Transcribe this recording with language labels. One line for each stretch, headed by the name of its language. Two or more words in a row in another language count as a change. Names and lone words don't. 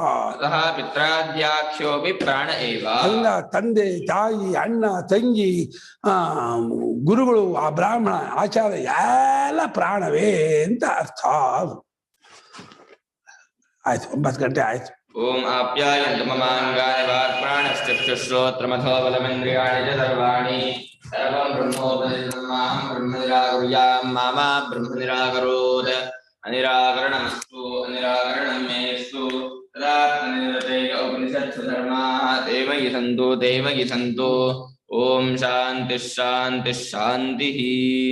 Kannada: ಅಲ್ಲ, ತಂದೆ ತಾಯಿ ಅಣ್ಣ ತಂಗಿ ಗುರುಗಳು ಆ ಬ್ರಾಹ್ಮಣ ಆಚಾರ್ಯ ಎಲ್ಲ ಪ್ರಾಣವೇ ಅಂತ ಅರ್ಥ. ಆಯ್ತು, 9 ಗಂಟೆ ಆಯ್ತು.
Sanskrit: ಓಂ ಆಪ್ಯಾಯಂತು ಮಮಾಂಗಾನಿ ವಾಕ್ಪ್ರಾಣಶ್ಚಕ್ಷುಶ್ರೋತ್ರಮಥೋ ಬಲಮಿಂದ್ರಿಯಾಣಿ ಚ ಸರ್ವಾಣಿ ಸರ್ವಂ ಬ್ರಹ್ಮೋಪನಿಷದಂ ಬ್ರಹ್ಮ ನಿರಾಕುರ್ಯಾಂ ಮಾಮಾ ಬ್ರಹ್ಮ ನಿರಾಕರೋತ್. ಅನಿರಾಕರಣಮಸ್ತು ಅನಿರಾಕರಣಂ ಮೇಸ್ತು ತದಾತ್ಮನಿರತೈಕ ಉಪನಿಷತ್ಸು ಧರ್ಮಾಃ ತೇ ಮಯಿ ಸಂತು. ಓಂ ಶಾಂತಿ ಶಾಂತಿ ಶಾಂತಿ.